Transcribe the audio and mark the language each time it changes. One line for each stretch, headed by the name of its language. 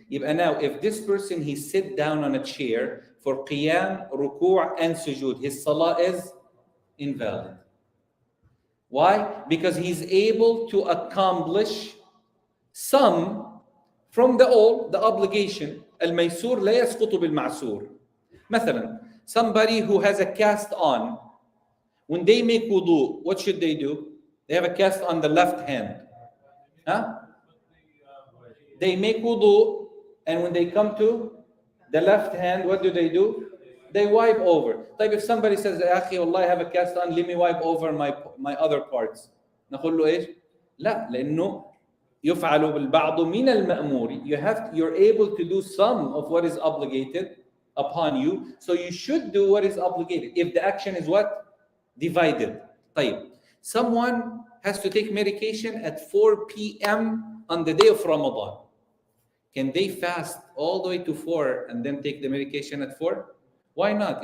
English: And now, if this person, he sit down on a chair for qiyam, ruku' and sujood, his salah is invalid. Why? Because he's able to accomplish some from the all, the obligation.
Arabic: الميسور لا يسقط بالمعسور. مثلا,
English: somebody who has a cast on, when they make wudu, what should they do? They have a cast on the left hand. Huh? They make wudu, and when they come to the left hand, what do? They wipe over. Like if somebody says,
Arabic: يا أخي والله
English: I have a cast on, let me wipe over my other parts.
Arabic: نقول له إيش؟ لا, لأنه يفعل بالبعض من المأمور.
English: You're able to do some of what is obligated upon you, so you should do what is obligated. If the action is what? Divided.
Arabic: طيب.
English: Someone has to take medication at 4 p.m. on the day of Ramadan. Can they fast all the way to 4 and then take the medication at 4? Why not?